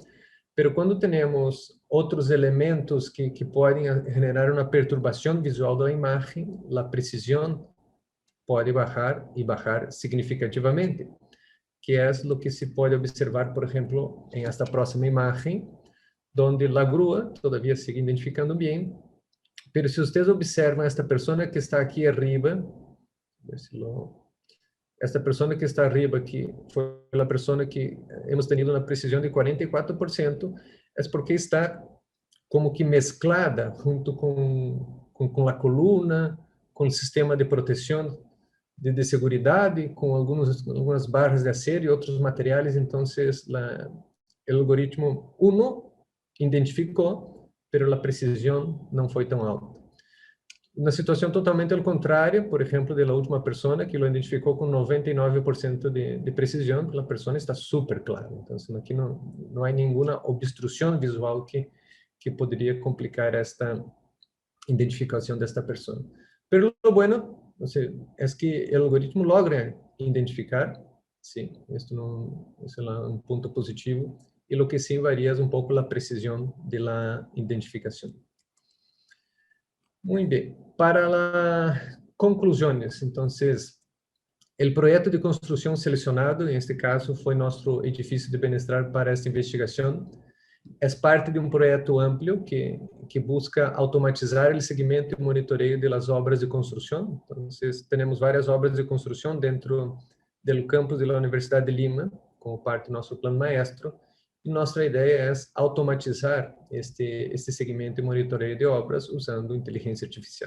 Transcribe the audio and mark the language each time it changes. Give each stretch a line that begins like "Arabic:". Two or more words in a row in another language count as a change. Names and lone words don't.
Portuguese: Pero quando temos outros elementos que podem generar uma perturbação visual da imagem, a precisão pode bajar e bajar significativamente, que é o que se pode observar, por exemplo, em esta próxima imagem,
Spanish: donde la grúa todavía sigue identificando bien, pero si ustedes observan esta persona que está aquí arriba, a ver si esta persona que está arriba aquí fue la persona que hemos tenido una precisión de 44%, es porque está como que mezclada junto
Portuguese: com a coluna, com o sistema de proteção de seguridade, com algumas barras de acero e outros materiais. Então, o algoritmo, identificou, mas a precisão não foi tão alta. Na situação totalmente ao contrário, por exemplo, da última pessoa que lo identificou com 99% de precisão, a pessoa está super clara. Então, aqui não há nenhuma obstrução visual que poderia complicar esta identificação desta pessoa.
Spanish: Pero lo bueno, es que el algoritmo logra identificar, sí, esto es un punto positivo, y lo que sí varía es un poco la precisión de la identificación. Muy bien, para las conclusiones, entonces, el proyecto de construcción seleccionado, en este caso, fue nuestro edificio de bienestar para esta investigación.
Portuguese: É parte de um projeto amplo que busca automatizar o segmento e monitoreio das obras de construção. Então, temos várias obras de construção dentro do campus da Universidade de Lima, como parte do nosso plano maestro, e nossa ideia é automatizar este segmento e monitoreio de obras usando inteligência artificial.